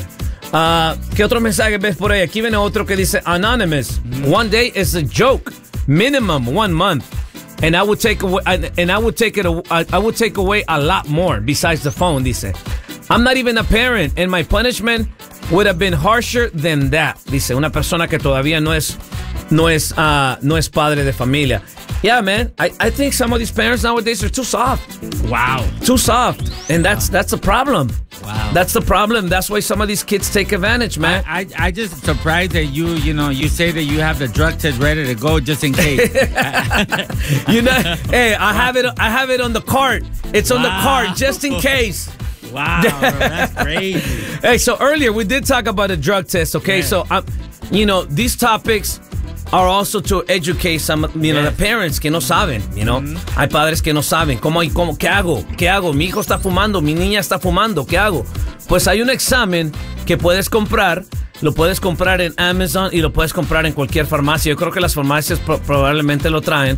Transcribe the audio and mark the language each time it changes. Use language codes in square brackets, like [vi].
[es] ¿Qué otro mensaje ves por ahí? Aquí viene otro que dice, anonymous. Mm-hmm. [en] One day is a joke. Minimum 1 month. And I would take away a lot more besides the phone, [es] dice. [en] I'm not even a parent, and my punishment would have been harsher than that, [es] dice. Una persona que todavía no es padre de familia. [en] Yeah, man. I think some of these parents nowadays are too soft. Wow. Too soft. And that's a problem. Wow. That's the problem. That's why some of these kids take advantage, man. I just surprised that you say that you have the drug test ready to go just in case. You know, hey, I have it on the cart. It's on the cart just in case. Wow, bro, that's crazy. Hey, so earlier we did talk about a drug test, okay? Yeah. So, you know, these topics are also to educate some, you know, yes. The parents [es] que no saben, [en] you know. [es] Mm-hmm. Hay padres que no saben. ¿Cómo? ¿Qué hago? ¿Qué hago? Mi hijo está fumando, mi niña está fumando. ¿Qué hago? Pues hay un examen que puedes comprar. Lo puedes comprar en Amazon y lo puedes comprar en cualquier farmacia. Yo creo que las farmacias probablemente lo traen.